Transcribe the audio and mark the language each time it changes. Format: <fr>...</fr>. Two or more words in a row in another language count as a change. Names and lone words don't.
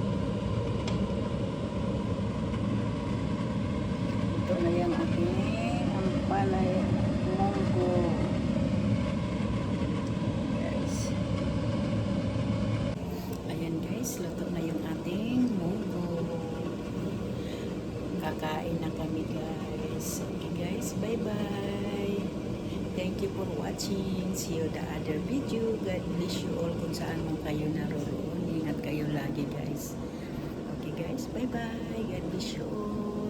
<tl>Luto na yung aking ampalaya munggo. Guys. Ayan guys, luto na yung ating munggo. Kakain na kami guys.</tl> <en>Okay guys, bye bye. Thank you for watching. See you the other video. God bless you all</en> <tl>kung saan mo kayo naroon. Ingat kayo lagi guys.</tl> <en>Okay guys, bye bye. God bless you all.</en>